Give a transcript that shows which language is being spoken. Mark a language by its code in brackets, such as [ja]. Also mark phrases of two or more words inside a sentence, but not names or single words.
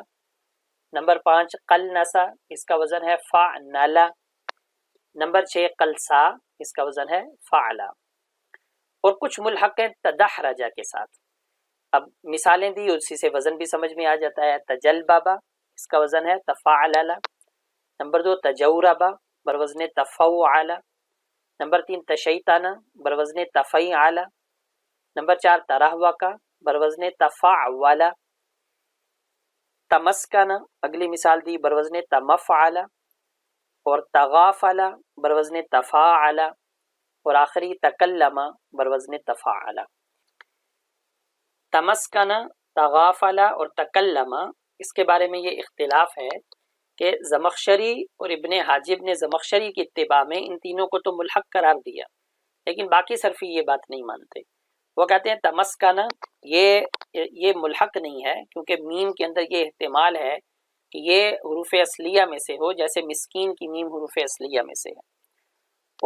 [ur] نمبر 5 قلنسا اس کا وزن ہے فعنالہ۔ نمبر 6 قلسا اس کا وزن ہے فعلا، اور کچھ ملحق ہیں تدحرجہ کے ساتھ۔ اب مثالیں دی اسی سے وزن بھی سمجھ میں آ جاتا ہے۔ تجلبابا اس کا وزن ہے تفاعلہ۔ نمبر 2 تجوربا بروزن تفوعلہ۔ نمبر 3 تشیطانہ بروزن تفیعلہ۔ نمبر 4 ترہوکا بروزن تفاعولہ۔ تمسکنہ اگلی مثال دی بروزن تمفعلہ، اور تغافلہ بروزن تفاعلہ، اور آخری تکلمہ بروزن تفاعلہ۔ تمسکنہ، تغافلہ اور تکلمہ اس کے بارے میں یہ اختلاف ہے کہ زمخشری اور ابن حاجب نے زمخشری کی اتباع میں ان تینوں کو تو ملحق قرار دیا، لیکن باقی صرفی یہ بات نہیں مانتے۔ وہ کہتے ہیں تمسکنہ یہ ملحق نہیں ہے، کیونکہ میم کے اندر یہ احتمال ہے کہ یہ حروف اصلیہ میں سے ہو، جیسے مسکین کی میم حروف اصلیہ میں سے ہے۔